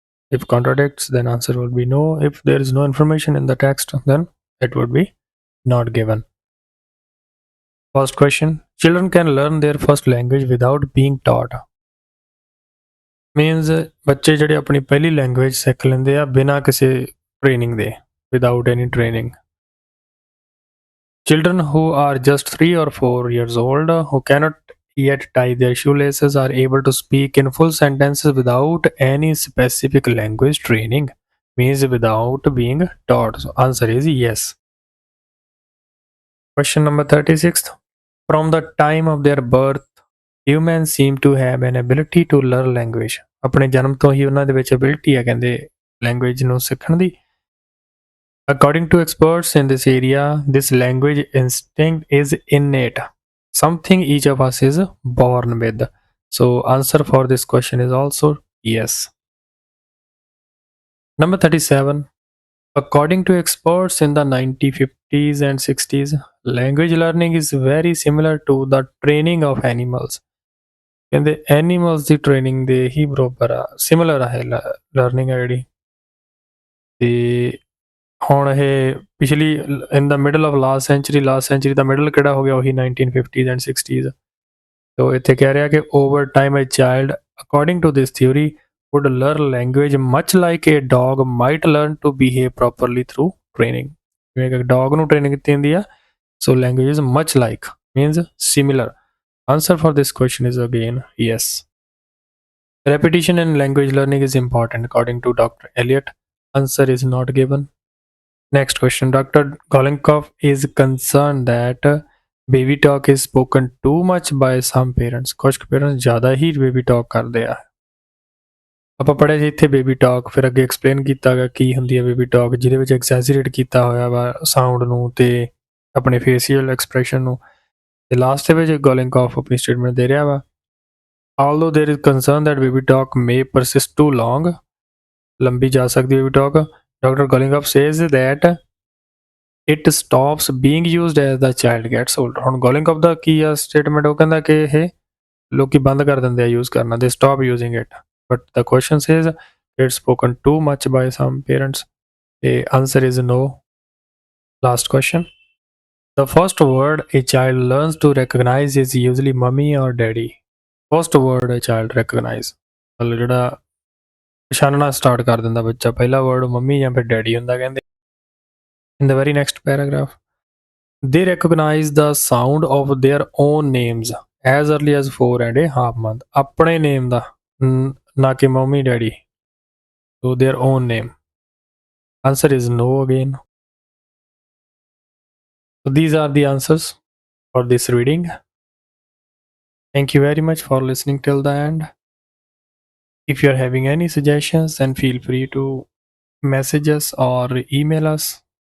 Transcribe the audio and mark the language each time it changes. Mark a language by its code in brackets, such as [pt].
[en] If contradicts, then answer would be no. If there is no information in the text, then it would be not given. First question. Children can learn their first language without being taught. [pa] Means ਬੱਚੇ ਜਿਹੜੇ ਆਪਣੀ ਪਹਿਲੀ language ਸਿੱਖ ਲੈਂਦੇ ਆ ਬਿਨਾਂ ਕਿਸੇ training ਦੇ, [en] without any training. Children who are just 3 or 4 years old who cannot yet tie their shoelaces are able to speak in full sentences without any specific language training. Means without being taught. So answer is yes. Question number 36. From the time of their birth, humans seem to have an ability to learn language. [pa] ਆਪਣੇ ਜਨਮ ਤੋਂ ਹੀ ਉਹਨਾਂ ਦੇ ਵਿੱਚ ability ਹੈ ਕਹਿੰਦੇ language ਨੂੰ ਸਿੱਖਣ ਦੀ। [en] According to experts in this area, this language instinct is innate, something each of us is born with. So answer for this question is also yes. Number 37. According to experts in the 1950s and 60s, language learning is very similar to the training of animals. [pa] ਕਹਿੰਦੇ animals ਦੀ training ਦੇ ਹੀ ਬਰਾਬਰ ਆ, similar ਆ ਇਹ learning ਆ ਜਿਹੜੀ। ਤੇ ਹੁਣ ਇਹ ਪਿਛਲੀ ਇਨ ਦਾ middle of last sanctuary ਦਾ middle ਕਿਹੜਾ ਹੋ ਗਿਆ, ਉਹੀ 1950s ਐਂਡ 60s। ਤੋ ਇੱਥੇ ਕਹਿ ਰਿਹਾ ਕਿ [en] Over time a child according to this theory would learn language much like a dog might learn to behave properly through training। [pa] ਜਿਵੇਂ ਕਿ ਡੌਗ ਨੂੰ ਟ੍ਰੇਨਿੰਗ ਦਿੱਤੀ ਜਾਂਦੀ ਆ, [en] so language is much like means similar। Answer for this question is again yes। Repetition in language learning is important according to Dr. Elliot। Answer is not given। Next question, Dr. Golenkov is concerned that baby talk is spoken too much by some parents। [pa] ਕੁਝ parents ਜ਼ਿਆਦਾ ਹੀ baby talk ਕਰਦੇ ਆ। ਆਪਾਂ ਪੜ੍ਹਿਆ ਸੀ ਇੱਥੇ baby talk, ਫਿਰ ਅੱਗੇ explain ਕੀਤਾ ਗਿਆ ਕੀ ਹੁੰਦੀ ਹੈ ਬੇਬੀ ਟਾਕ, ਜਿਹਦੇ ਵਿੱਚ ਐਗਜ਼ੈਜਰੇਟ ਕੀਤਾ ਹੋਇਆ ਵਾ ਸਾਊਂਡ ਨੂੰ ਤੇ ਆਪਣੇ ਫੇਸ਼ੀਅਲ ਐਕਸਪ੍ਰੈਸ਼ਨ ਨੂੰ। ਤੇ ਲਾਸਟ ਦੇ ਵਿੱਚ ਗੋਲਿੰਕੋਫ ਆਪਣੀ ਸਟੇਟਮੈਂਟ ਦੇ ਰਿਹਾ ਵਾ, [en] although there is concern that baby talk may persist too long, [pa] ਲੰਬੀ ਜਾ ਸਕਦੀ baby talk, [en] Doctor Golinkoff says that it stops being used as the child gets older। [pa] ਹੁਣ ਗੋਲਿੰਕੋਫ ਦਾ ਕੀ ਆ ਸਟੇਟਮੈਂਟ, ਉਹ ਕਹਿੰਦਾ ਕਿ ਇਹ ਲੋਕੀ ਬੰਦ ਕਰ ਦਿੰਦੇ ਆ ਯੂਜ਼ ਕਰਨਾ, [en] they stop using it। But the question says it's spoken too much by some parents। The answer is no। Last question, the first word a child learns to recognize is usually mummy or daddy। First word a child recognize, [pa] ਮਤਲਬ ਜਿਹੜਾ ਪਛਾਣਨਾ start ਕਰ ਦਿੰਦਾ ਬੱਚਾ, ਪਹਿਲਾ word mummy ਜਾਂ ਫਿਰ daddy ਹੁੰਦਾ ਕਹਿੰਦੇ। [en] In the very next paragraph, they recognize the sound of their own names as early as 4.5 months। [pa] ਆਪਣੇ ਨੇਮ ਦਾ, ਨਾ ਕਿ mummy daddy, [en] so their own name। Answer is no again। So these are the answers for this reading। Thank you very much for listening till the end। If you are having any suggestions, then feel free to message us or email us।